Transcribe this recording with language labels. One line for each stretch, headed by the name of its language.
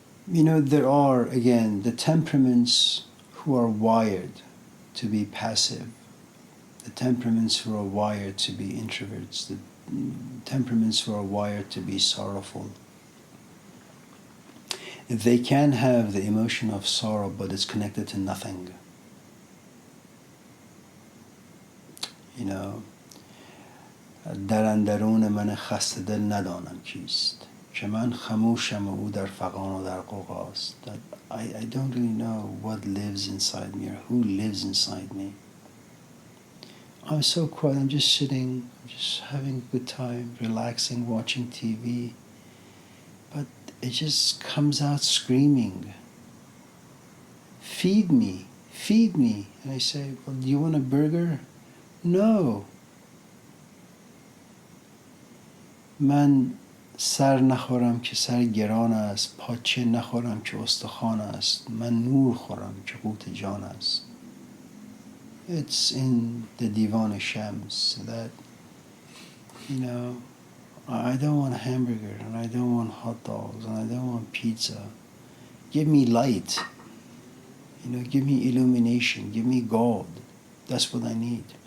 English: You know, there are, again, the temperaments who are wired to be passive, the temperaments who are wired to be introverts, the temperaments who are wired to be sorrowful. They can have the emotion of sorrow, but it's connected to nothing.
Persian: You know, در اندرون من خسته دل ندانم چیست که من خموشم و او در فغان و در غوغاست.
English: I don't really know what lives inside me or who lives inside me. I'm so quiet, I'm just sitting, just having a good time, relaxing, watching TV. But it just comes out screaming, feed me, feed me. And I say, well, do you want a burger? No.
Persian: من سر نخورم که سر گران است، پاچه نخورم که استخوان است، من نور خورم که قوت جان است.
English: It's in the Divan Shams that, you know, I don't want a hamburger, and I don't want hot dogs, and I don't want pizza. Give me light. You know, give me illumination, give me God. That's what I need.